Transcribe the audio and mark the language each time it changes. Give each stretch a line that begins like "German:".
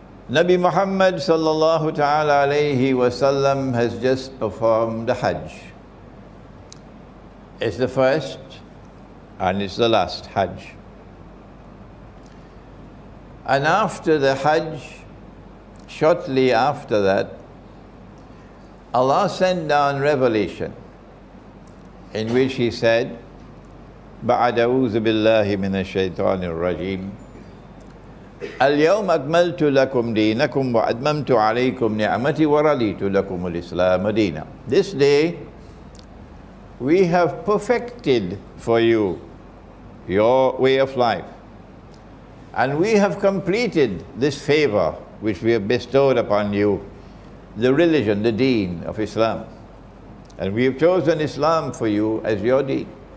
English: Nabi Muhammad sallallahu ta'ala alayhi wa sallam has just performed the Hajj. It's the first and it's the last Hajj. And after the Hajj, shortly after that, Allah sent down revelation in which He said,
Arabic: بَعَدَ أَعُوذُ بِاللَّهِ مِنَ الشَّيْطَانِ الرَّجِيمِ اليوم أكملت لكم دينكم وأتممت عليكم نعمتي ورضيت لكم الإسلام دينا.
English: This day we have perfected for you your way of life, and we have completed this favor which we have bestowed upon you, the religion, the deen of Islam, and we have chosen Islam for you as your deen.